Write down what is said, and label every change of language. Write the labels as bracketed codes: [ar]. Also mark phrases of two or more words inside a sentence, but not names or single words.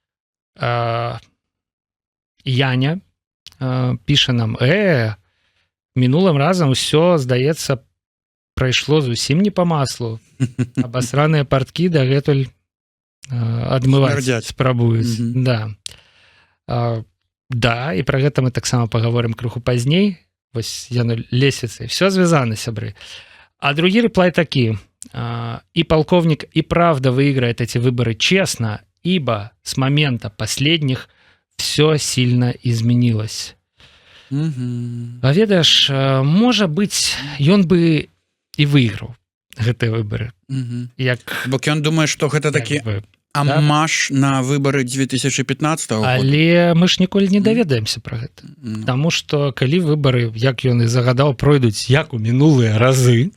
[be] Яня піша нам: мінулым разам усё, здаецца, прайшло зусім не па маслу. Абасраныя парткі дагэтуль адмываць спрабуюць. Да. Да, і пра гэта мы таксама паговорым крыху пазней. Вось яно лесвіцай. [ru] Все звязано, [be] сябры. А другі реплай такі: [ru] и полковник и правда выиграет эти выборы честно, ибо с момента последних все сильно изменилось. [be] А ведаеш, можа быць, ён бы і выйграў гэтыя выборы. Бо ён думае, што гэта такі амаш на выборы 2015 года. Але мы ж ніколі не даведаемся пра гэта. Таму што калі выборы, як ён і загадаў, пройдуць як у минулыя разы,